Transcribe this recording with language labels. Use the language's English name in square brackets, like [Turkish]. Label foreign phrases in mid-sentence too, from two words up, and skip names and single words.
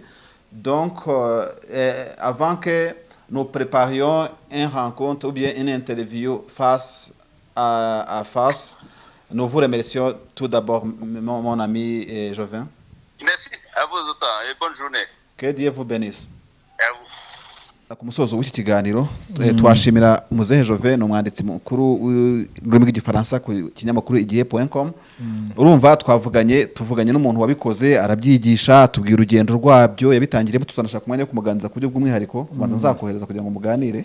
[French] Donc, avant que nous préparions une rencontre ou bien une interview face à face, nous vous remercions tout d'abord, mon ami Jovin. Merci à vous autant et bonne journée. Que Dieu vous bénisse. À vous. [Kinyarwanda] Ku musozo w'iki kiganiro twashimira Muzehe Jove ni umwanditsi mukuru w'ururimi rw'igifaransa ku kinyamakuru igihe.com. urumva tuvuganye n'umuntu wabikoze arabyigisha atubwira urugendo rwabyo yabitangiriyemo, tuzanashaka umwanya wo kumuganiriza ku buryo bw'umwihariko maze nzakohereza kugira ngo muganire.